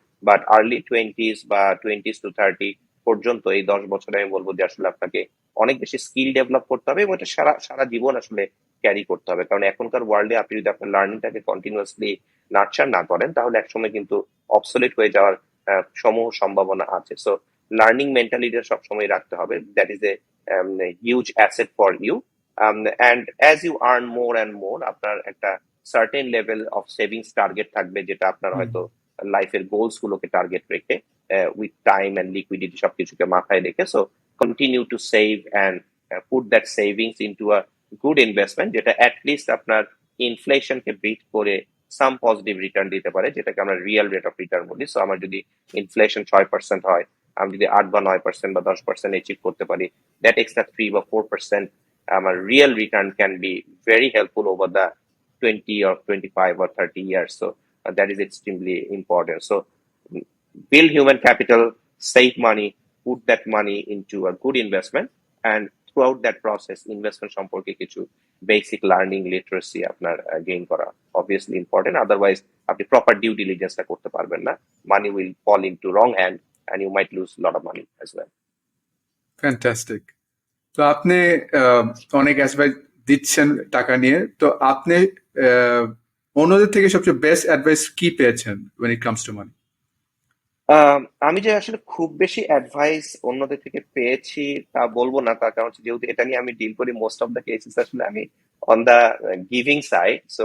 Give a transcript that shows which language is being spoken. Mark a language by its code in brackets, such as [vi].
[bn] But early 20s বা 20s to 30 পর্যন্ত, এই 10 বছরে আমি বলবো যে আসলে আপনাকে অনেক বেশি স্কিল ডেভেলপ করতে হবে এবং এটা সারা সারা জীবন আসলে ক্যারি করতে হবে। কারণ এখনকার ওয়ার্ল্ডে আপনি যদি আপনার লার্নিংটাকে কন্টিনিউয়াসলি নার্চার না করেন, তাহলে একসময় কিন্তু অবসোলিট হয়ে যাওয়ার সমূহ সম্ভাবনা আছে। সো লার্নিং মেন্টালিটি সবসময় রাখতে হবে। [en] That is a huge asset for you. And as you earn more and more, [bn] আপনার একটা [en] certain level of savings target [bn] থাকবে, যেটা আপনার হুম। হয়তো লাইফের গোলস গুলোকে টার্গেট রেখে, উইথ টাইম এন্ড লিকুইডিটি সবকিছুকে মাথায় রেখে, [en] so continue to save and put that savings into a good investment, [bn] যেটা অ্যাটলিস্ট আপনার ইনফ্লেশনকে বিট করে সাম পজিটিভ রিটার্ন দিতে পারে, যেটাকে আমরা রিয়েল রেট অফ রিটার্ন বলি। সো আমার যদি ইনফ্লেশন 6% হয়, আমি যদি 8 বা 9% বা 10% অ্যাচিভ করতে পারি, [en] that extra 3 বা 4% real return can be very helpful over the 20 or 25 or 30 years. So that is extremely important. So build human capital, save money, put that money into a good investment, and throughout that process investment [bn] সম্পর্কে কিছু [en] basic learning literacy আপনার gain করা obviously important. Otherwise [bn] আপনি [en] proper due diligence [bn] টা করতে পারবেন না, [en] money will fall into wrong hand and you might lose a lot of money as well. Fantastic. [bn] তো আপনি আহ, অনেক অ্যাডভাইস দিচ্ছেন টাকা নিয়ে, তো আপনি আহ, অন্যদের থেকে সবচেয়ে বেস্ট অ্যাডভাইস কি পেয়েছেন [en] when it comes to money? [bn] আমি যে আসলে খুব বেশি অ্যাডভাইস অন্যদের থেকে পেয়েছি তা বলবো না, তার কারণ হচ্ছে যেহেতু এটা নিয়ে আমি ডিল করি, [en] most of the cases [bn] আসলে আমি [en] on the giving side, [bn] so